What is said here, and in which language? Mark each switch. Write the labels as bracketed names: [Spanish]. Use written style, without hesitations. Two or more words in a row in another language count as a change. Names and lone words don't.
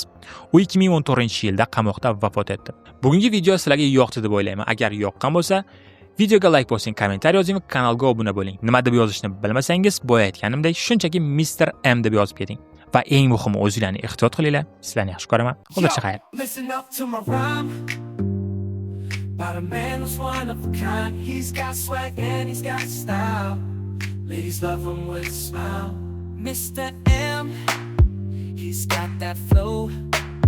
[Uzbek] U 2014-yilda qamoqda vafot etdi. Bugungi video sizlarga yoqdi deb o'ylayman. Agar yoqqan bo'lsa, videoga like bosing, kommentariy yozing, kanalga obuna bo'ling. Nima deb yozishni bilmasangiz, boya aytganimdek, shunchaki Mr. M deb yozib keting. Va eng muhimi, o'zinglarni ehtiyot qilinglar. Sizlarni yaxshi ko'raman. Xudoga xayr. [English] About a man who's one of a kind. He's got swag and he's got style. Ladies love him with a smile. Mr. M, he's got that flow.